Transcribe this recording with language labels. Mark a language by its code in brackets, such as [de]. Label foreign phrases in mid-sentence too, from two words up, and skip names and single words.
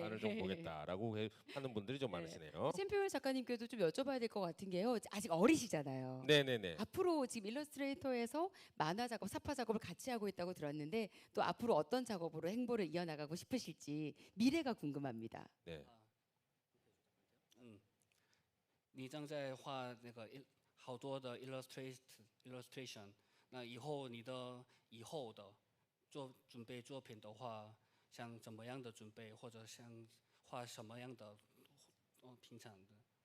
[ko] 간을 좀 보겠다라고 하는 분들이 좀 네. 많으시네요. 샘표현 작가님께도 좀 여쭤봐야 될 것 같은 게요. 아직 어리시잖아요. 네네네. 앞으로 지금 일러스트레이터에서 만화 작업, 사파 작업을 같이 하고 있다고 들었는데 또 앞으로 어떤 작업으로 행보를 이어나가고 싶으실지 미래가 궁금합니다. 네. [zh] 你正在画那个好多的 illustration，那以后你的以后的准备作品的话，想怎么样的准备，或者想画什么样的平常的？